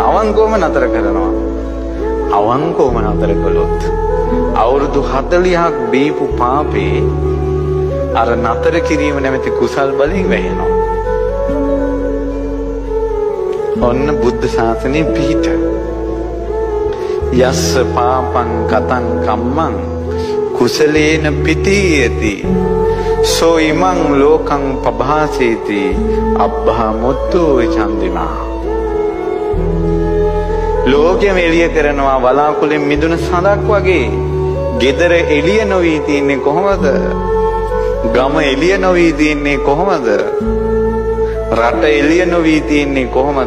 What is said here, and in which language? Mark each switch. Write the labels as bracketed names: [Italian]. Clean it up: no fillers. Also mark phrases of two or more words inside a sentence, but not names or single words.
[Sinhala] අවංකවම නතර කරනවා. අවංකවම නතර කළොත් අවුරුදු 40ක් බීපු පාපේ අර නතර කිරීම නැමැති කුසල් බලයෙන් වැහෙනවා. ඔන්න බුද්ධ ශාසනයේ පිහිට. [Pali] යස්ස පාපං කතං කම්මං කුසලේන පිතීයති සෝ ඉමං ලෝකං පභාසේති අබ්බා මුත්තෝ චන්දිමා. [Sinhala] ලෝකෙම එළිය කරනවා වලාකුළෙන් මිදුන සඳක් වගේ. ගෙදර එළිය නොවී තියන්නේ කොහොමද? ගම එළිය නොවී තියන්නේ කොහොමද? රට එළිය නොවී තියන්නේ කොහොමද?